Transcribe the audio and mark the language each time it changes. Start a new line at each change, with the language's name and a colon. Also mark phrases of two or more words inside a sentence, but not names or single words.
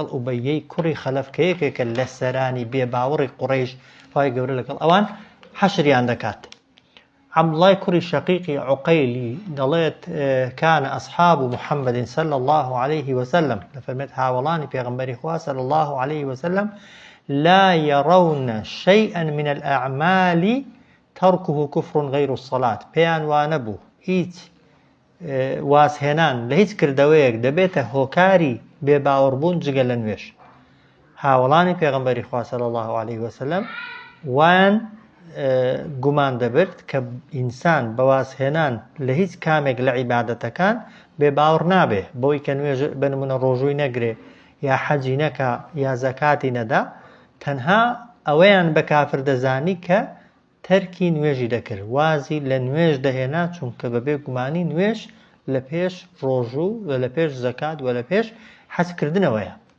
Central Kurdish: ئوبەیەی کوڕی خەلەف کە یەکێکە لە سەرانی بێباوەڕی قوڕەیش خوای گەورە لەگەڵ ئەوان حەشریان دەکات عەبدوڵای کوڕی شەقیقی عوقەیلی دەڵێت
Arabic: کانە ئەصحاب محەممەد صلی الله عليه وسلم
Central Kurdish: دەفەرمێت هاوڵانی پێغەمبەری خوا
Arabic: صلی الله عليه وسلم لا يرون شيئا من الأعمال تركه كفر غير الصلاة
Central Kurdish: پێیان وانە بوو هیچ واسهێنان لە هیچ کردەوەیەک دەبێتە هۆکاری بێباوەڕبوون جگە لە نوێژ هاوڵانی پێغەمبەری خوا
Arabic: صلی الله عليه وسلم
Central Kurdish: وان گومان دەبرد کە ئینسان بەوازهێنان لە هیچ کامێک لە عیبادەتەکان بێباوەڕ نابێ بۆی کە نوێژ بنمونە ڕۆژووی نەگرێ یا حەجی نەکا یا زەکاتی نەدا تەنها ئەوەیان بە کافر دەزانی کە تەرکی نوێژی دەکرد وازی لە نوێژ دەهێنا چونکە بەبێ گومانی نوێژ لە پێش ڕۆژوو و لە پێش زەکات و لە پێش حەجکردنەوەیە